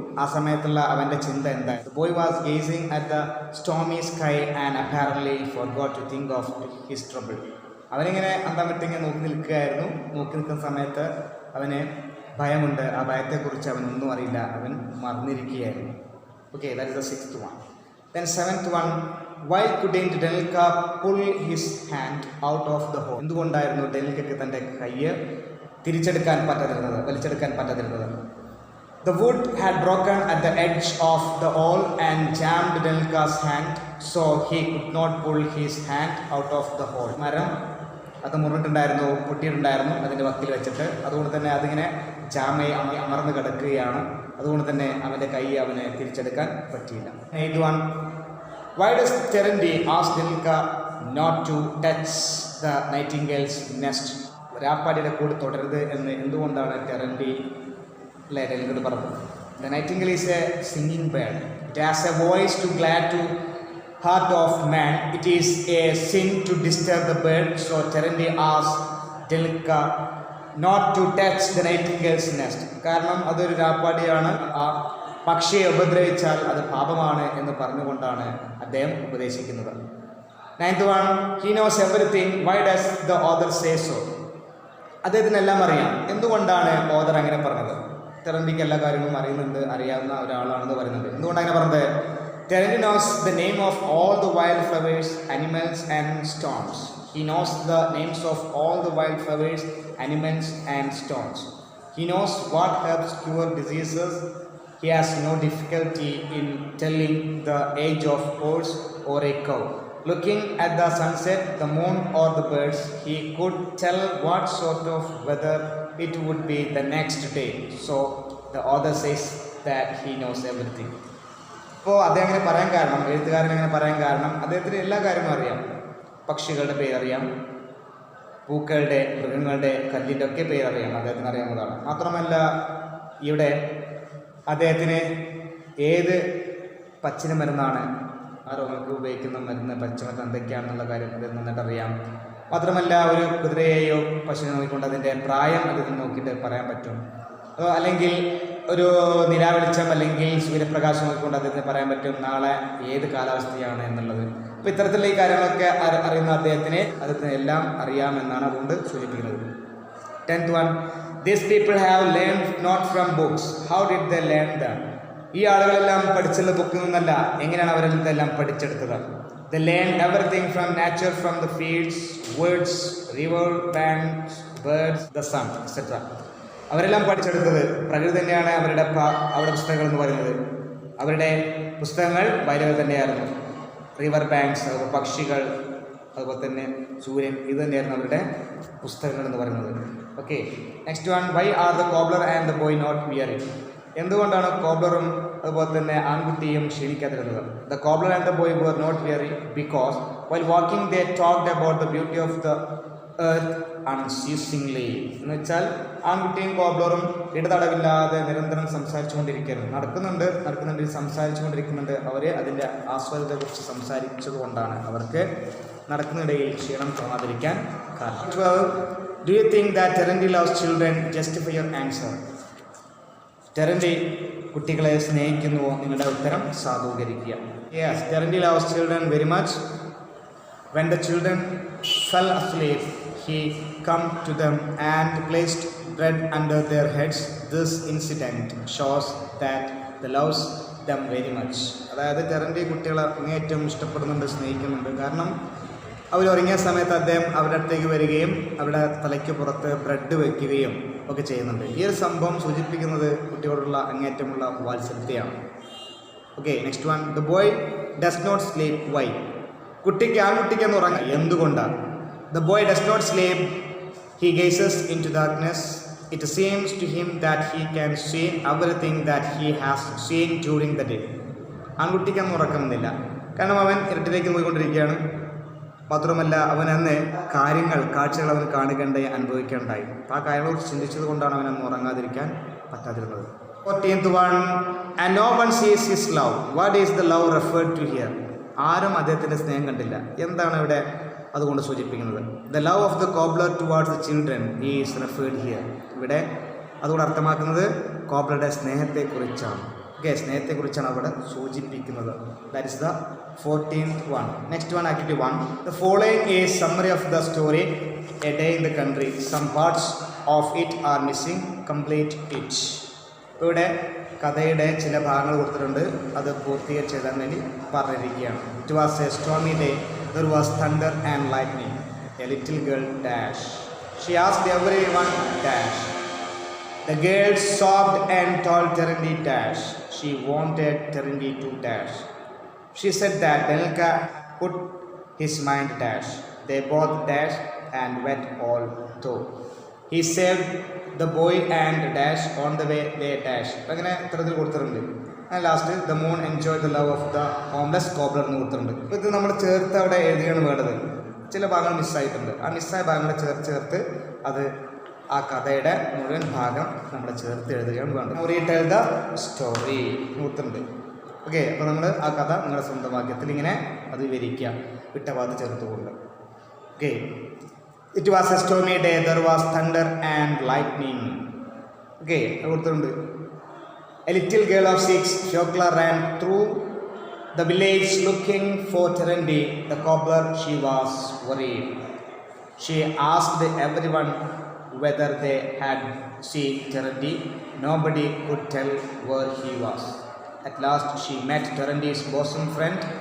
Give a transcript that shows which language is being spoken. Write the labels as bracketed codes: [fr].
[ml] ആ സമയത്തുള്ള അവൻ്റെ ചിന്ത എന്തായിരുന്നു? [en] Boy was gazing at the stormy sky and apparently forgot to think of his trouble. [ml] അവനിങ്ങനെ അന്തമിട്ടിങ്ങനെ നോക്കി നിൽക്കുകയായിരുന്നു. നോക്കി നിൽക്കുന്ന സമയത്ത് അവന് ഭയമുണ്ട്. ആ ഭയത്തെക്കുറിച്ച് അവനൊന്നും അറിയില്ല, അവൻ മറന്നിരിക്കുകയായിരുന്നു. [en] Okay, that is the sixth one. Then seventh one, why couldn't Denilka pull his hand out of the hole? [ml] എന്തുകൊണ്ടായിരുന്നു ഡെനിൽക്കയ്ക്ക് തൻ്റെ കയ്യ് വലിച്ചെടുക്കാൻ പറ്റാതിരുന്നത്? [en] The wood had broken at the edge of the hole and jammed Denilka's hand, so he could not pull his hand out of the hole. [ml] മരം അത് മുറിഞ്ഞിട്ടുണ്ടായിരുന്നു, പൊട്ടിയിട്ടുണ്ടായിരുന്നു അതിൻ്റെ വക്കിൽ വെച്ചിട്ട്. അതുകൊണ്ട് തന്നെ അതിങ്ങനെ ജാമയെ അമർന്ന് കിടക്കുകയാണ്. അതുകൊണ്ട് തന്നെ അവൻ്റെ കൈ അവന് തിരിച്ചെടുക്കാൻ പറ്റിയില്ല. [en] 8th one, why does Terendy ask Denilka not to touch the nightingale's nest? [ml] രാപ്പാടിയുടെ കൂടെ തുടരുത് എന്ന് എന്തുകൊണ്ടാണ് ടെറൻഡി ഡെനിൽക്കയോട് പറഞ്ഞത്? [en] The nightingale is a singing bird. It has a voice too glad to heart of man, it is a sin to disturb the bird. So Terendi asked Delika not to touch the nightingale's nest. [ml] കാരണം അതൊരു രാപ്പാടിയാണ്, ആ പക്ഷിയെ ഉപദ്രവിച്ചാൽ അത് പാപമാണ് എന്ന് പറഞ്ഞുകൊണ്ടാണ് അദ്ദേഹം ഉപദേശിക്കുന്നത്. [en] 9th one, he knows everything. Why does the author say so? [ml] അദ്ദേഹത്തിനെല്ലാം അറിയാം. എന്തുകൊണ്ടാണ് ഓഥർ അങ്ങനെ പറഞ്ഞത്? തെറന്റിക്ക് എല്ലാ കാര്യങ്ങളും അറിയാവുന്ന ഒരാളാണെന്ന് പറയുന്നത്. എന്തുകൊണ്ടാണ് അങ്ങനെ പറഞ്ഞത്? [en] Terendi knows the name of all the wildflowers, animals and stones. He knows the names of all the wildflowers, animals and stones. He knows what helps cure diseases. He has no difficulty in telling the age of horse or a cow. Looking at the sunset, the moon or the birds, he could tell what sort of weather it would be the next day. So the author says that he knows everything. [ml] അപ്പോൾ അദ്ദേഹം അങ്ങനെ പറയാൻ കാരണം, എഴുത്തുകാരൻ അങ്ങനെ പറയാൻ കാരണം, അദ്ദേഹത്തിന് എല്ലാ കാര്യങ്ങളും അറിയാം. പക്ഷികളുടെ പേരറിയാം, പൂക്കളുടെ, മൃഗങ്ങളുടെ, കല്ലിൻ്റെ ഒക്കെ പേരറിയാം, അദ്ദേഹത്തിന് അറിയാവുന്നതാണ്. മാത്രമല്ല ഇവിടെ അദ്ദേഹത്തിന് ഏത് പച്ചില മരുന്നാണ്, ആ രോഗങ്ങൾക്ക് ഉപയോഗിക്കുന്ന മരുന്ന്, പച്ചമരുന്ന് എന്തൊക്കെയാണെന്നുള്ള കാര്യം അദ്ദേഹം നന്നായിട്ട് അറിയാം. മാത്രമല്ല ഒരു കുതിരയെയോ പശുവിനെ നോക്കിക്കൊണ്ട് അതിൻ്റെ പ്രായം അദ്ദേഹത്തിന് നോക്കിയിട്ട് പറയാൻ പറ്റും. അല്ലെങ്കിൽ ഒരു നിലാവെളിച്ചം അല്ലെങ്കിൽ സൂര്യപ്രകാശം നോക്കിക്കൊണ്ട് അദ്ദേഹത്തിന് പറയാൻ പറ്റും നാളെ ഏത് കാലാവസ്ഥയാണ് എന്നുള്ളത്. അപ്പോൾ ഇത്തരത്തിലുള്ള ഈ കാര്യങ്ങളൊക്കെ അറിയുന്ന അദ്ദേഹത്തിന് എല്ലാം അറിയാമെന്നാണ് അതുകൊണ്ട് സൂചിപ്പിക്കുന്നത്. [en] 10th one, these people have learned not from books. How did they learn them? [ml] ഈ ആളുകളെല്ലാം പഠിച്ചുള്ള ബുക്കിൽ നിന്നല്ല, എങ്ങനെയാണ് അവരെല്ലാം പഠിച്ചെടുത്തത്? [en] They learned everything from nature, from the fields, woods, river banks, birds, the sun, etc. [ml] അവരെല്ലാം പഠിച്ചെടുത്തത് പ്രകൃതി തന്നെയാണ്. അവരുടെ പുസ്തകങ്ങൾ എന്ന് പറയുന്നത്, അവരുടെ പുസ്തകങ്ങൾ ബൈബിൾ തന്നെയായിരുന്നു. റിവർ ബാങ്ക്സ്, അതുപോലെ പക്ഷികൾ, അതുപോലെ തന്നെ സൂര്യൻ, ഇത് തന്നെയായിരുന്നു അവരുടെ പുസ്തകങ്ങൾ എന്ന് പറയുന്നത്. [en] Okay, next one, why are the cobbler and the boy not wearying? [ml] എന്തുകൊണ്ടാണ് കോബ്ലറും അതുപോലെ തന്നെ ആൺകുട്ടിയും ക്ഷീണിക്കാതിരുന്നത്? [en] The cobbler and the boy were not weary because while walking they talked about the beauty of the earth unceasingly. [ml] എന്ന് വെച്ചാൽ ആൺകുട്ടിയും കോബ്ലറും ഇടതടവില്ലാതെ നിരന്തരം സംസാരിച്ചുകൊണ്ടിരിക്കുകയായിരുന്നു. നടക്കുന്നുണ്ട് സംസാരിച്ചുകൊണ്ടിരിക്കുന്നുണ്ട്. അവർ അതിൻ്റെ ആസ്വാദത്തെക്കുറിച്ച് സംസാരിച്ചത് കൊണ്ടാണ് അവർക്ക് നടക്കുന്നിടയിൽ ക്ഷീണം തോന്നാതിരിക്കാൻ കാരണം. [en] 12, do you think that Terendi loves children? Justify your answer. [ml] ടെറൻഡി കുട്ടികളെ സ്നേഹിക്കുന്നുവോ? നിങ്ങളുടെ ഉത്തരം സാധൂകരിക്കുക. [en] Yes, Terendi loves children very much. When the children fell asleep, he came to them and placed bread under their heads. This incident shows that he loves them very much. [ml] അതായത് ടെറൻഡി കുട്ടികളെ അങ്ങേയറ്റം ഇഷ്ടപ്പെടുന്നുണ്ട്, സ്നേഹിക്കുന്നുണ്ട്. കാരണം അവരുറങ്ങിയ സമയത്ത് അദ്ദേഹം അവരുടെ അടുത്തേക്ക് വരികയും അവരുടെ തലയ്ക്ക് പുറത്ത് ബ്രെഡ് വയ്ക്കുകയും ഒക്കെ ചെയ്യുന്നുണ്ട്. ഈ ഒരു സംഭവം സൂചിപ്പിക്കുന്നത് കുട്ടിയോടുള്ള അങ്ങേറ്റമുള്ള വാത്സല്യത്തെയാണ്. [en] Okay, next one, the boy does not sleep. Why? [ml] ആൺകുട്ടിക്ക് ഉറങ്ങാം. എന്തുകൊണ്ടാണ്? [en] The boy does not sleep. He gazes into darkness. It seems to him that he can see everything that he has seen during the day. [ml] ആൺകുട്ടിക്കൊന്നും ഉറക്കമെന്നില്ല, കാരണം അവൻ ഇരുട്ടിലേക്ക് പോയിക്കൊണ്ടിരിക്കുകയാണ്. മാത്രമല്ല അവൻ അന്ന് കാഴ്ചകൾ അവൻ കാണുകയുണ്ടായി, അനുഭവിക്കുകയുണ്ടായി. അപ്പോൾ ആ കാര്യങ്ങളെക്കുറിച്ച് ചിന്തിച്ചത് കൊണ്ടാണ് അവനന്ന് ഉറങ്ങാതിരിക്കാൻ പറ്റാതിരുന്നത്. [en] 14th one, and no one sees his love. What is the love referred to here? [ml] ആരും അദ്ദേഹത്തിൻ്റെ സ്നേഹം കണ്ടില്ല. എന്താണ് ഇവിടെ അതുകൊണ്ട് സൂചിപ്പിക്കുന്നത്? [en] The love of the cobbler towards the children is referred here. [ml] ഇവിടെ അതുകൊണ്ട് അർത്ഥമാക്കുന്നത് കോബ്ലറുടെ സ്നേഹത്തെക്കുറിച്ചാണ്. [en] okay, [ml] സ്നേഹത്തെക്കുറിച്ചാണ് അവിടെ സൂചിപ്പിക്കുന്നത്. [en] That is the 14th one. Next one, activity 1. The following is summary of the story, A Day in the Country. Some parts of it are missing. Complete it. [ml] ഇവിടെ കഥയുടെ ചില ഭാഗങ്ങൾ കൊടുത്തിട്ടുണ്ട്, അത് പൂർത്തീകരിച്ച് എഴുതാൻ വേണ്ടി പറഞ്ഞിരിക്കുകയാണ്. [en] It was a stormy day. There was thunder and lightning. A little girl dash. She asked everyone dash. The girl sobbed and told Terendi dash. She wanted Terendi to dash. She said that Delika put his mind dash. They both dashed and wet all through. He saved the boy and dash on the way they dash. [ml] അങ്ങനെ ഇത്തരത്തിൽ കൊടുത്തിട്ടുണ്ട്. [en] and last the moon enjoy the love of the homeless cobbler [ml] എന്ന് കൊടുത്തിട്ടുണ്ട്. അപ്പോൾ ഇത് നമ്മൾ ചേർത്ത് അവിടെ എഴുതുകയാണ് വേണ്ടത്. ചില ഭാഗങ്ങൾ മിസ്സായിട്ടുണ്ട്. ആ മിസ്സായ ഭാഗങ്ങൾ ചേർത്ത് അത് ആ കഥയുടെ മുഴുവൻ ഭാഗം നമ്മൾ ചേർത്ത് എഴുതുകയാണ് വേണ്ടത്. [en] retell the story [ml] കൊടുത്തിട്ടുണ്ട്. ഓക്കെ, അപ്പോൾ നിങ്ങൾ ആ കഥ നിങ്ങളുടെ സ്വന്തം വാക്യത്തിൽ ഇങ്ങനെ അത് വിവരിക്കുക, വിട്ട ഭാഗത്ത് ചേർത്തുകൊണ്ട്. [en] Okay, it was a stormy day, there was thunder and lightning. [ml] Okay, കൊടുത്തിട്ടുണ്ട്. [en] A little girl of 6, Shokla, ran through the village looking for Terendi, the cobbler. She was worried. She asked everyone whether they had seen Terendi. Nobody could tell where he was. At last she met Terendi's bosom friend.